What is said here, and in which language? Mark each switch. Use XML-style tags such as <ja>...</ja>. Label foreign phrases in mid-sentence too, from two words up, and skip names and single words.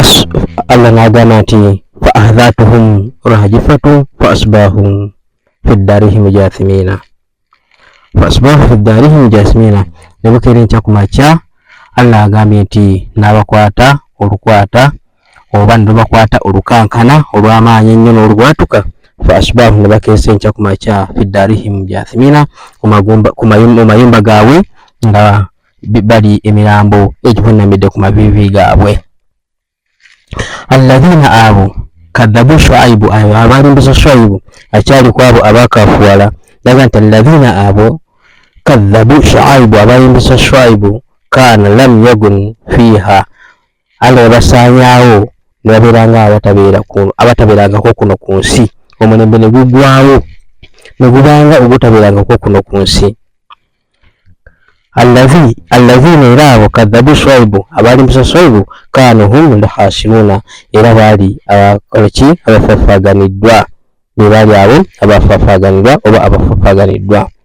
<lg>Allah n'agamba nti</lg> <ar>فأخذتهم الرجفة فأصبحوا في دارهم جاثمين. فأصبحوا في دارهم جاثمين.</ar> <lg>Nebukere nkya kumakya Allah agambye nti n'abakwata olukwata oba bakwata olukankana olw'amaanyi ennyo n'olwatuka.</lg> <ar>فأصبحوا</ar> <lg>nebakese nkya kumakya</lg> <ar>في دارهم جاثمين,</ar> <lg>ku mayumba gaabwe nga bali emirambo egivunamidde ku mavivi gaabwe. Alladhina abo kadhabu Shuaibu, abalimbiza Shuaibu akyali kwabo abakafuwala. Laga nti alladhina abo kadhabu Shuaibu, abalimbiza Shuaibu</lg> <ar>كأن لم يغنوا فيها,</ar> <lg>Allah basanyawo nebabeeranga abatabeerangako kuno ku nsi. Omulembe ne gugwawo ne gubanga ogutabeerangako kuno ku nsi. Alladhina era abo kadhabu Shuaibu, abalimbiza Shuaibu</lg> <ar>كانوا هم الخاسرين,</ar> <lg>era baali abafafaganiddwa, be baali abo abafafaganiddwa oba abafafaganiddwa.</lg>